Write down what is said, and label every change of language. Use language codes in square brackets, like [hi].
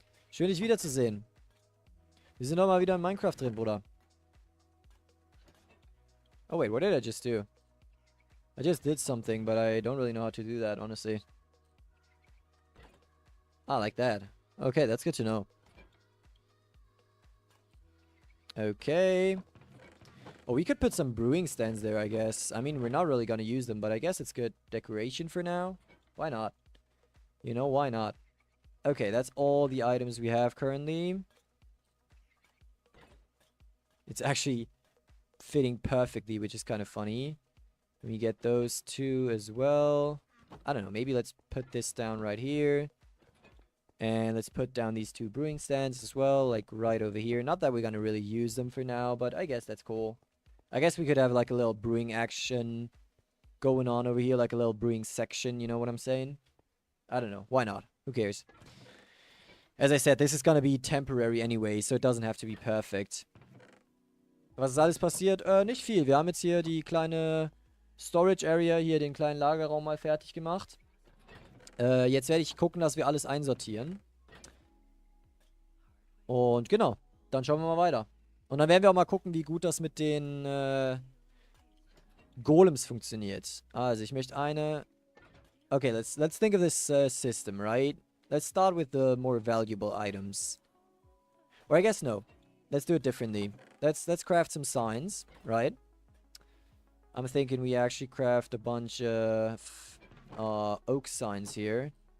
[de] Schön, dich wiederzusehen. Wir sind doch mal wieder in Minecraft drin, Bruder. [en] Oh, wait, what did I just do? I just did something, but I don't really know how to do that, honestly. Ah, like that. Okay, that's good to know. Okay. Oh, we could put some brewing stands there, I guess. I mean, we're not really gonna use them, but I guess it's good decoration for now. Why not? You know, why not? Okay, that's all the items we have currently. It's actually fitting perfectly, which is kind of funny. We get those two as well. I don't know, maybe let's put this down right here. And let's put down these two brewing stands as well, like right over here. Not that we're gonna really use them for now, but I guess that's cool. I guess we could have like a little brewing action going on over here, like a little brewing section, you know what I'm saying? I don't know, why not? Who cares? As I said, this is gonna be temporary anyway, so it doesn't have to be perfect. [de] Was ist alles passiert? Nicht viel. Wir haben jetzt hier die kleine Storage Area, hier den kleinen Lagerraum mal fertig gemacht. Jetzt werde ich gucken, dass wir alles einsortieren. Und genau, dann schauen wir mal weiter. Und dann werden wir auch mal gucken, wie gut das mit den Golems funktioniert. Also, ich möchte eine... [en] Okay, let's think of this system, right? Let's start with the more valuable items. Or I guess no. Let's do it differently. Let's craft some signs, right? I'm thinking we actually craft a bunch of oak signs here.